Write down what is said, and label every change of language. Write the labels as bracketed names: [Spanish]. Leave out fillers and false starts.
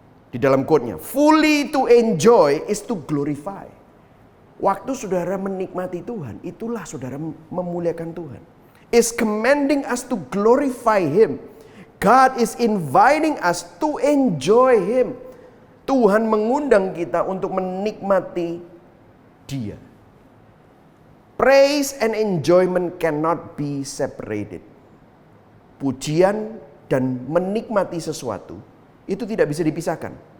[Indonesian] Di dalam quote-nya, [English] fully to enjoy is to glorify. [Indonesian] Waktu saudara menikmati Tuhan, itulah saudara memuliakan Tuhan. [English] Is commanding us to glorify Him. God is inviting us to enjoy Him. [Indonesian] Tuhan mengundang kita untuk menikmati Dia. [English] Praise and enjoyment cannot be separated. [Indonesian] Pujian dan menikmati sesuatu itu tidak bisa dipisahkan.